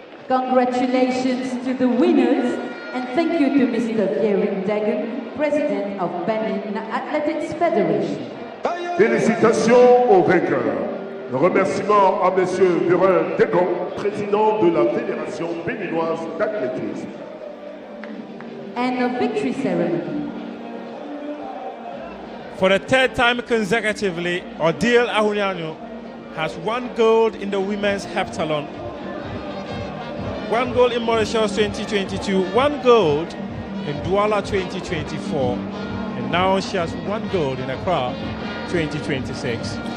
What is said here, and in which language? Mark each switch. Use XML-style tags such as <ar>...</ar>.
<en>Congratulations to the winners and thank you to Mr. Viering Dagon, President of Benin Athletics Federation.</en> <fr>Félicitations aux vainqueurs. Remerciements à M. Viering Dagon, Président de la Fédération béninoise d'athlétisme.</fr> <en>And a victory ceremony. For the third time consecutively, Odile Awanwano has won gold in the women's heptathlon. 1 gold in Mauritius 2022, 1 gold in Douala 2024, and now she has 1 gold in Accra 2026.</en>